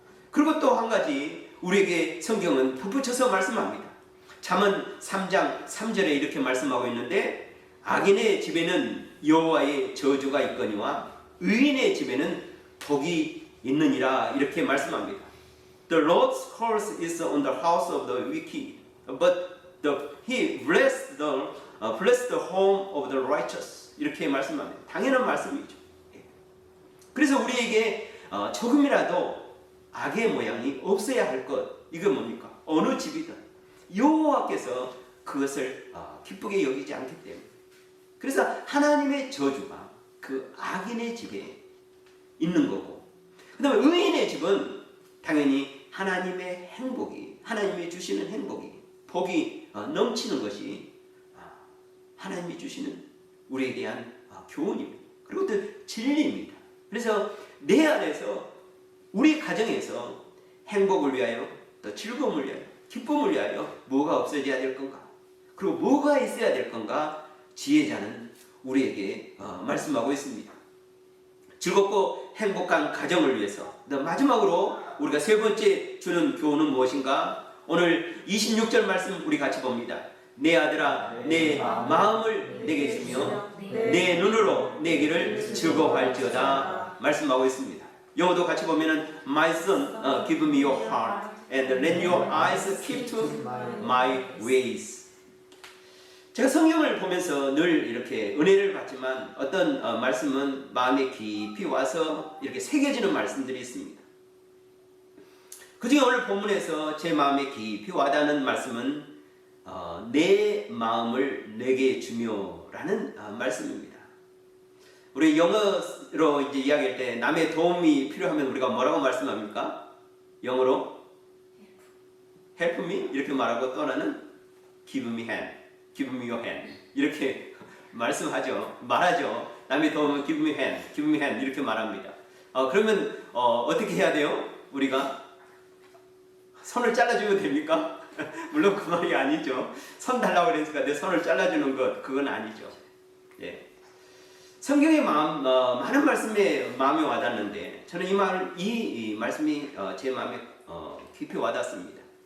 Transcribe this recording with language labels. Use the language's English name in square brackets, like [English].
[Korean] 그리고 또 한 가지 우리에게 성경은 덧붙여서 말씀합니다. 잠언 3장 3절에 이렇게 말씀하고 있는데, 악인의 집에는 여호와의 저주가 있거니와 의인의 집에는 복이 있느니라 이렇게 말씀합니다. [English] The Lord's curse is on the house of the wicked, but He bless the home of the righteous. [Korean] 이렇게 말씀합니다. 당연한 말씀이죠. 그래서 우리에게 조금이라도 악의 모양이 없어야 할 것. 이게 뭡니까? 어느 집이든 여호와께서 그것을 기쁘게 여기지 않기 때문에. 그래서 하나님의 저주가 그 악인의 집에 있는 거고, 그 다음에 의인의 집은 당연히 하나님의 행복이, 하나님이 주시는 행복이, 복이 넘치는 것이 하나님이 주시는 우리에 대한 교훈입니다. 그리고 또 진리입니다. 그래서 내 안에서, 우리 가정에서 행복을 위하여, 또 즐거움을 위하여, 기쁨을 위하여 뭐가 없어져야 될 건가? 그리고 뭐가 있어야 될 건가? 지혜자는 우리에게 말씀하고 있습니다. 즐겁고 행복한 가정을 위해서. 마지막으로 우리가 세 번째 주는 교훈은 무엇인가? 오늘 26절 말씀 우리 같이 봅니다. 내 아들아, 내 마음을 내게 주며 내 눈으로 내 길을 즐거워할지어다 말씀하고 있습니다. 영어도 같이 보면은 [English] My son, give me your heart and let your eyes keep to my ways. [Korean] 제가 성경을 보면서 늘 이렇게 은혜를 받지만 어떤 말씀은 마음에 깊이 와서 이렇게 새겨지는 말씀들이 있습니다. 그중에 오늘 본문에서 제 마음에 깊이 와닿는 말씀은 내 마음을 내게 주며라는 말씀입니다. 우리 영어로 이제 이야기할 때 남의 도움이 필요하면 우리가 뭐라고 말씀합니까? 영어로 [English] help me [Korean] 이렇게 말하고 또 하나는 [English] give me hand, give me your hand [Korean] 이렇게 말하죠. 남의 도움은 [English] give me hand [Korean] 이렇게 말합니다. 그러면 어떻게 해야 돼요? 우리가 손을 잘라주면 됩니까? 물론 그 말이 아니죠. 손 달라고 그러니까 내 손을 잘라주는 것 그건 아니죠. 예. 성경의 많은 말씀에 마음에 와닿는데 저는 이 말씀이 제 마음에 깊이 와닿습니다.